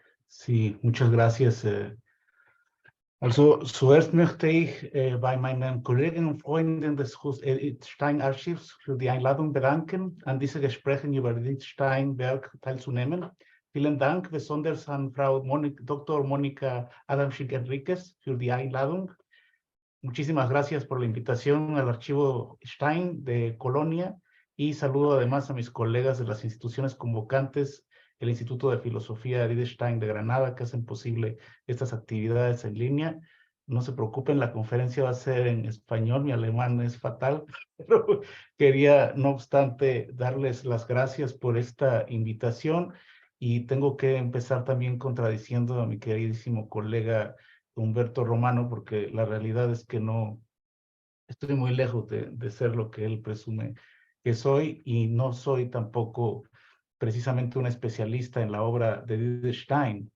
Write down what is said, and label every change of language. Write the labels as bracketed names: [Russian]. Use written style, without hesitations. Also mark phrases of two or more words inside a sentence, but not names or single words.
[Spanish] Sí, muchas gracias. [German] Also zuerst möchte ich bei meinen Kollegen und Freunden des Stein-Archivs für die Einladung bedanken, an diese Gespräche über Edith Stein-Werk teilzunehmen. Vielen Dank besonders an Frau Dr. Mónica Adamczyk-Enríquez für die Einladung. [Spanish] Muchísimas gracias por la invitación al Archivo Stein de Colonia y saludo además a mis colegas de las instituciones convocantes, el Instituto de Filosofía Edith Stein de Granada, que hacen posible estas actividades en línea. No se preocupen, la conferencia va a ser en español, mi alemán es fatal, pero quería, no obstante, darles las gracias por esta invitación y tengo que empezar también contradiciendo a mi queridísimo colega Humberto Romano, porque la realidad es que no, estoy muy lejos de ser lo que él presume que soy y no soy tampoco precisamente un especialista en la obra de Edith Stein.